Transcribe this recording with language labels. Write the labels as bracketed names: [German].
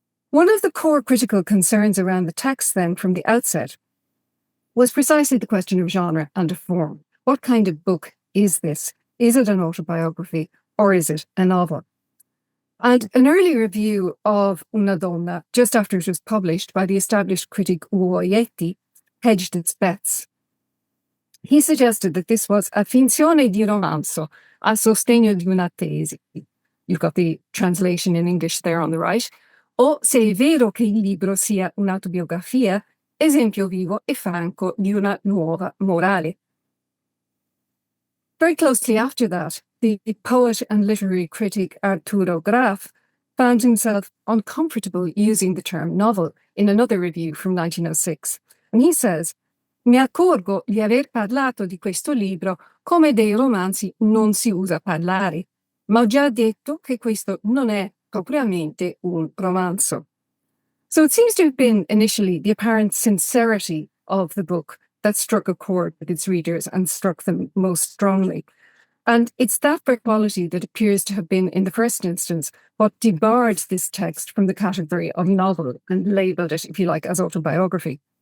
[English] One of the core critical concerns around the text then from the outset was precisely the question of genre and of form. What kind of book is this? Is it an autobiography or is it a novel? And an early review of Una Donna, just after it was published by the established critic Ugo Ietti, hedged its bets. He suggested that this was a [Italian] finzione di romanzo a sostegno di una tesi. [English] You've got the translation in English there on the right. [Italian] O se è vero che il libro sia un'autobiografia, esempio vivo e franco di una nuova morale. [English] Very closely after that, the poet and literary critic Arturo Graf found himself uncomfortable using the term novel in another review from 1906. And he says, [Italian] "Mi accorgo di aver parlato di questo libro come dei romanzi non si usa parlare, ma ho già detto che questo non è propriamente un romanzo." [English] So it seems to have been initially the apparent sincerity of the book that struck a chord with its readers and struck them most strongly. And it's that quality that appears to have been, in the first instance, what debarred this text from the category of novel and labelled it, if you like, as autobiography.